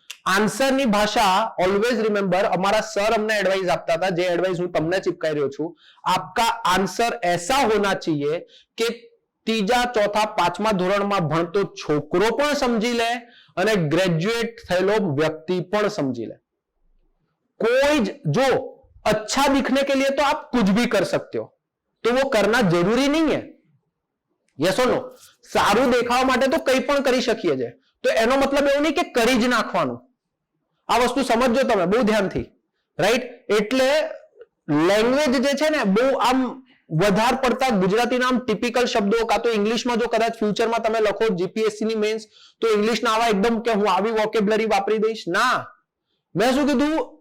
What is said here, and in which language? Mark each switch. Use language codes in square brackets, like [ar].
[gu] આન્સરની ભાષા always remember, અમારા sir અમને એડવાઇસ આપતા હતા, જે એડવાઇસ હું તમને ચિપકાઈ રહ્યો છું, [hi] આપકા આન્સર ऐसा होना चाहिए [gu] કે ત્રીજા ચોથા પાંચમા ધોરણમાં ભણતો છોકરો પણ સમજી લે અને ગ્રેજ્યુએટ થયેલો વ્યક્તિ પણ સમજી લે. [hi] कोई जो अच्छा दिखने के लिए तो आप कुछ भी कर सकते हो, तो वो करना जरूरी नहीं है. [en] Yes or no? [gu] સારું દેખાવા માટે તો કંઈ પણ કરી શકીએ છે, તો એનો મતલબ એવું નહીં કે કરી જ નાખવાનું. આ વસ્તુ સમજજો તમે બહુ ધ્યાનથી, રાઈટ? એટલે લેંગ્વેજ જે છે ને બહુ આમ વધારે પડતા ગુજરાતીના આમ ટિપિકલ શબ્દો, કાં તો ઇંગ્લિશમાં જો કદાચ ફ્યુચરમાં તમે લખો જીપીએસસી ની મેન્સ, તો ઇંગ્લિશના આવા એકદમ કે હું આવી વોકેબ્યુલરી વાપરી દઈશ ના. મેં શું કીધું?